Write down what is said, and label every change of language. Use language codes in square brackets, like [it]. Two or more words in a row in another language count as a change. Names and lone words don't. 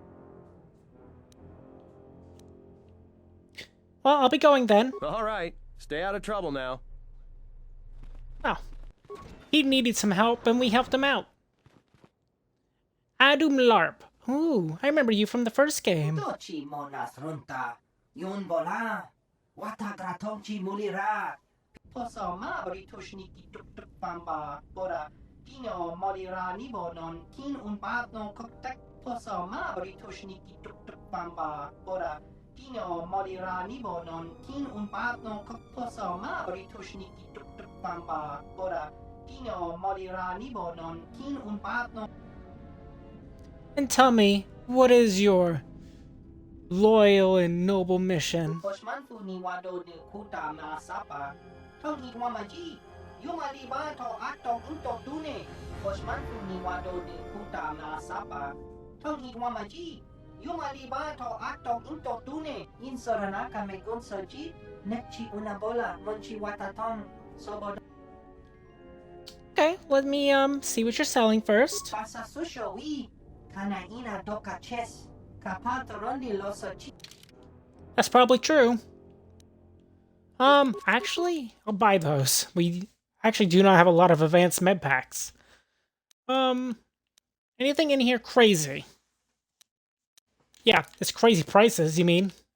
[en] Well, I'll be going then. All right. Stay out of trouble now. Oh. He needed some help, and we helped him out. Adum Larp. Ooh, I remember you from the first game. Tochi monas runta. Yun bola. Wata gratonchi mulira. Posoma britoshni tuk tuk pamba. Bora. Kino molira nibonon. Kin un no koktek. Posoma britoshni tuk tuk pamba. Bora. Kino molira nibonon. Kin un no posoma britoshni tuk tuk pamba. Bora. Kino molira nibonon. Kin un no. And tell me, what is your loyal and noble mission? Osmanfu ni wado de kuta na sapa. Tong wamaji. Yumali ba to ato unto dune. Osmanfu ni wado de kuta na sapa. Tong wamaji. Yumali ba to ato unto dune. In soranaka me gunsoji. Nekchi una bola monchi watatong. Soboda. Okay, let me see what you're selling first. Pasa susho wi. Kana ina doka ches. Kapato rondi losochi. That's probably true. Actually, I'll buy those. We actually do not have a lot of advanced med packs. Anything in here crazy? Yeah, it's crazy prices, you mean?